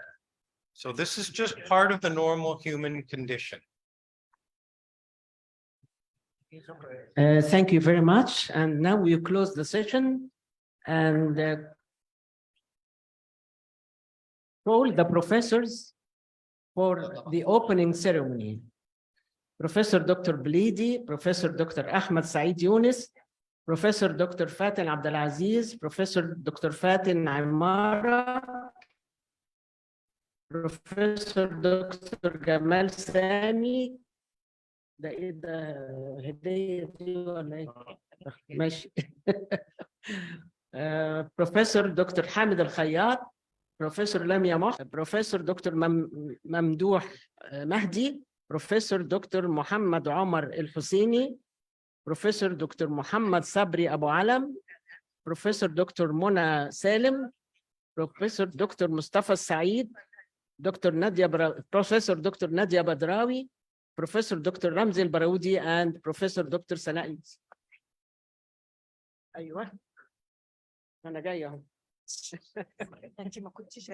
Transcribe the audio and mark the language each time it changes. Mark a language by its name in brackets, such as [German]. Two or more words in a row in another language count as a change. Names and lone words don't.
[English] So this is just part of the normal human condition. Thank you very much. And now we close the session and call the professors for the opening ceremony. Professor Dr. Bleedy, Professor Dr. Ahmed Saeed Yunus, Professor Dr. Fatin Abdelaziz, Professor Dr. Fatin Aymara, Professor Dr. [Arabic] Gamal Sami. ده ايه ده هديه دي ولا ايه؟ ماشي. بروفيسور دكتور حامد الخياط، بروفيسور لميا مح، بروفيسور دكتور ممدوح مهدي، بروفيسور دكتور محمد عمر الحسيني، بروفيسور دكتور محمد صبري ابو علم، بروفيسور دكتور منى سالم، بروفيسور دكتور مصطفى السعيد، دكتور نادية بروفيسور دكتور نادية بدراوي، [English] Professor Dr. Ramzi al-Baroudi and Professor Dr. Sana'i. [Arabic] ايوه انا جاي اهو. انت ما كنتش